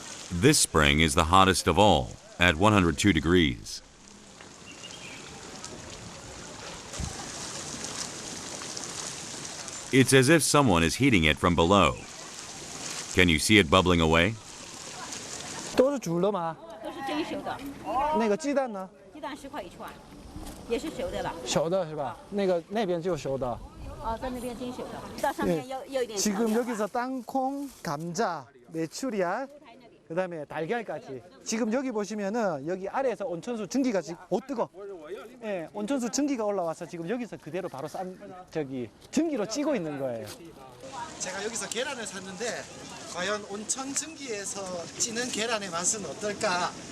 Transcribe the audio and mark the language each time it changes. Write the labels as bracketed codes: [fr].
[en] This spring is the hottest of all, at 102 degrees. It's as if someone is heating it from below. Can you see it bubbling away? [zh] 都是煮了吗？都是蒸熟的，那个鸡蛋呢？鸡蛋10块一串，也是熟的了。熟的是吧？那边就熟的。哦，在那边蒸熟的，到上面有一点调料。 [ko] 지금 여기서 땅콩, 감자, 메추리알, 그다음에 달걀까지. 지금 여기 보시면은 여기 아래에서 온천수 증기가 지금 뜨거. 예, 온천수 증기가 올라와서 지금 여기서 그대로 바로 증기로 찌고 있는 거예요. 제가 여기서 계란을 샀는데 과연 온천 증기에서 찌는 계란의 맛은 어떨까?